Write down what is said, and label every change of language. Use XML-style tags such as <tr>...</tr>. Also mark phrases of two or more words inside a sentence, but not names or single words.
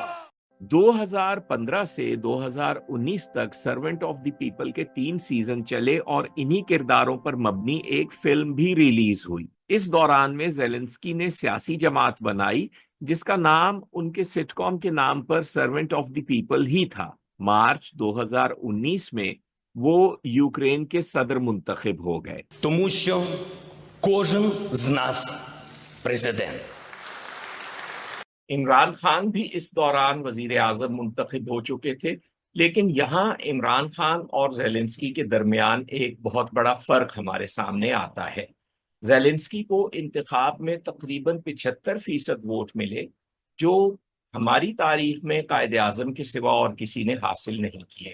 <ur>2015 سے 2019 تک سرونٹ آف دی پیپل کے 3 سیزن چلے اور انہی کرداروں پر مبنی ایک فلم بھی ریلیز ہوئی۔ اس دوران میں زیلنسکی نے سیاسی جماعت بنائی جس کا نام ان کے سٹ کام کے نام پر سرونٹ آف دی پیپل ہی تھا۔ مارچ 2019 میں وہ یوکرین کے صدر منتخب ہو گئے۔</ur> <uk>Тому що кожен з нас президент.</uk> <ur>عمران خان بھی اس دوران وزیر اعظم منتخب ہو چکے تھے، لیکن یہاں عمران خان اور زیلنسکی کے درمیان ایک بہت بڑا فرق ہمارے سامنے آتا ہے۔ زیلنسکی کو انتخاب میں تقریباً 75% ووٹ ملے، جو ہماری تاریخ میں قائد اعظم کے سوا اور کسی نے حاصل نہیں کیے۔</ur>